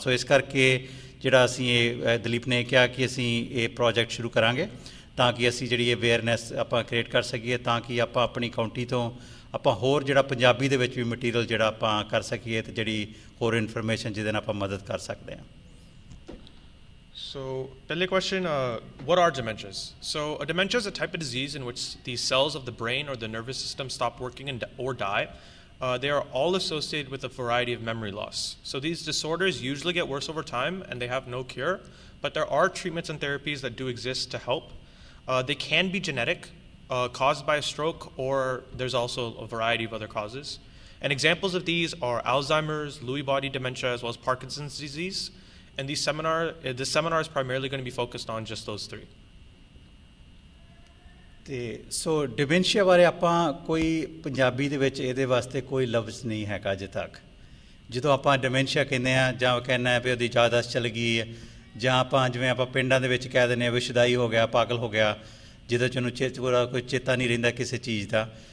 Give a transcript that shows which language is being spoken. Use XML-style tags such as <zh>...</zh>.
<pa>ਸੋ ਇਸ ਕਰਕੇ ਜਿਹੜਾ ਅਸੀਂ ਇਹ ਦਲੀਪ ਨੇ ਕਿਹਾ ਕਿ ਅਸੀਂ ਇਹ ਪ੍ਰੋਜੈਕਟ ਸ਼ੁਰੂ ਕਰਾਂਗੇ ਤਾਂ ਕਿ ਅਸੀਂ ਜਿਹੜੀ ਅਵੇਅਰਨੈਸ ਆਪਾਂ ਕ੍ਰੀਏਟ ਕਰ ਸਕੀਏ ਤਾਂ ਕਿ ਆਪਾਂ ਆਪਣੀ ਕਾਊਂਟੀ ਤੋਂ ਆਪਾਂ ਹੋਰ ਜਿਹੜਾ ਪੰਜਾਬੀ ਦੇ ਵਿੱਚ ਵੀ ਮਟੀਰੀਅਲ ਜਿਹੜਾ ਆਪਾਂ ਕਰ ਸਕੀਏ ਅਤੇ ਜਿਹੜੀ ਹੋਰ ਇਨਫੋਰਮੇਸ਼ਨ ਜਿਹਦੇ ਨਾਲ ਆਪਾਂ ਮਦਦ ਕਰ ਸਕਦੇ ਹਾਂ।</pa> <en>So,</en> <pa>ਪਹਿਲੇ</pa> <en>question, what are dementias? So, a dementia is a type of disease in which the cells of the brain or the nervous system stop working or die. They are all associated with a variety of memory loss. So, these disorders usually get worse over time and they have no cure, but there are treatments and therapies that do exist to help. They can be genetic, caused by a stroke, or there's also a variety of other causes. And examples of these are Alzheimer's, Lewy body dementia, as well as Parkinson's disease. And this seminar is primarily going to be focused on just those three.</en> <pa>ਅਤੇ ਸੋ dementia ਬਾਰੇ ਆਪਾਂ ਕੋਈ ਪੰਜਾਬੀ ਦੇ ਵਿੱਚ ਇਹਦੇ ਵਾਸਤੇ ਕੋਈ ਲਫ਼ਜ਼ ਨਹੀਂ ਹੈਗਾ ਅਜੇ ਤੱਕ। ਜਦੋਂ ਆਪਾਂ ਡਿਮੈਂਸ਼ੀਆ ਕਹਿੰਦੇ ਹਾਂ ਜਾਂ ਕਹਿੰਦੇ ਹਾਂ ਵੀ ਉਹਦੀ ਯਾਦਾਸ਼ਤ ਚਲ ਗਈ ਹੈ ਜਾਂ ਆਪਾਂ ਜਿਵੇਂ ਆਪਾਂ ਪਿੰਡਾਂ ਦੇ ਵਿੱਚ ਕਹਿ ਦਿੰਦੇ ਹਾਂ ਵਿਸ਼ਦਾਈ ਹੋ ਗਿਆ, ਪਾਗਲ ਹੋ ਗਿਆ, ਜਿਹਦੇ 'ਚ ਉਹਨੂੰ ਕੋਈ ਚੇਤਾ ਨਹੀਂ ਰਹਿੰਦਾ ਕਿਸੇ ਚੀਜ਼ ਦਾ।</pa>